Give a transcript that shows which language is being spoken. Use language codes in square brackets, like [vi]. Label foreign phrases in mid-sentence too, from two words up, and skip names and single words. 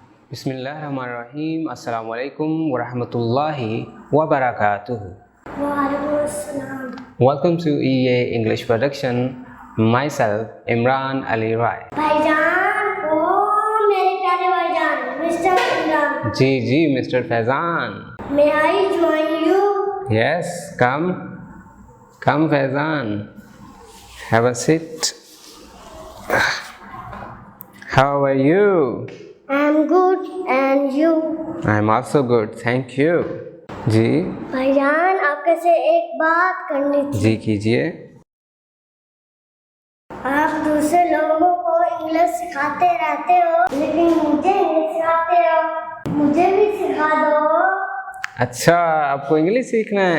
[ar] بسم الله الرحمن الرحيم. السلام عليكم ورحمة الله وبركاته. [en] Welcome to EA English Production. Myself Imran Ali Rai. [hi] भाईजान, ओ मेरे प्यारे भाईजान, मिस्टर इमरान। जी मिस्टर फैजान। [en] May I join you? Yes, come फैजान. Have a seat. How are you? I'm good and you? I'm also good, thank you. [hi] जी भाईजान, आपके से एक बात करनी थी। जी कीजिए। आप दूसरे लोगों को इंग्लिश सिखाते रहते हो, लेकिन मुझे नहीं सिखाते हो। मुझे भी सिखा दो। अच्छा, आपको इंग्लिश सीखना है?